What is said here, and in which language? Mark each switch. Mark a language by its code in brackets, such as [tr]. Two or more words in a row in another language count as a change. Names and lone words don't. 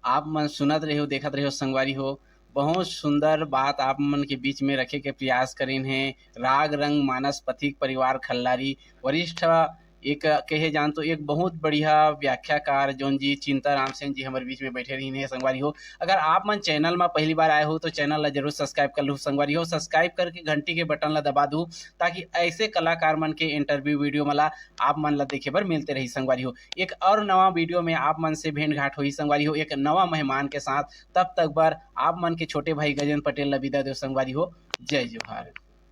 [hne] आप मन सुनत रहे हो, देखत रहे हो संगवारी हो, बहुत सुंदर बात आप मन के बीच में रखे के प्रयास करें हैं। राग रंग मानस पथिक परिवार खल्लारी वरिष्ठ एक कहे जान तो एक बहुत बढ़िया व्याख्याकार जोन जी चिंता राम सेन जी हमारे बीच में बैठे रही हैं संगवारी हो। अगर आप मन चैनल में पहली बार आए हो तो चैनल ला जरूर सब्सक्राइब कर लो संगवारी हो, सब्सक्राइब करके घंटी के बटन ला दबा दो ताकि ऐसे कलाकार मन के इंटरव्यू वीडियो मला आप मन ला देखे बर मिलते रही संगवारी हो। एक और नवा वीडियो में आप मन से भेंट घाट हुई संगवारी हो एक नवा मेहमान के साथ। तब तक बार आप मन के छोटे भाई गजेंद्र पटेल ला विदा दो संगवारी हो। जय जोहार।